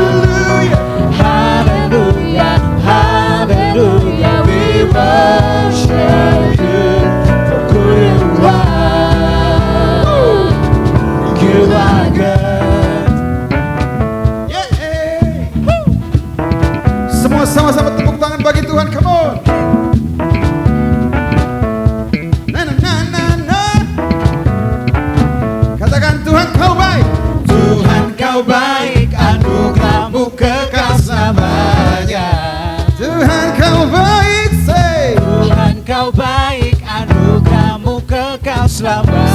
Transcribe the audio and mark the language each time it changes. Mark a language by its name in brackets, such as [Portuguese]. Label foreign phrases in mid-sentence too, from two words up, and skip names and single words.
[English] Hallelujah. Hallelujah, hallelujah. We worship you for who you are. You are good. Yeah. [Indonesian] Semua sama-sama tepuk tangan bagi Tuhan. [English] Come on. Na na na na na. [Indonesian] Katakan Tuhan kau baik. Tuhan kau baik, anugerahmu kekal selamanya. Tuhan kau baik, say. Tuhan kau baik, anugerahmu kekal selamanya.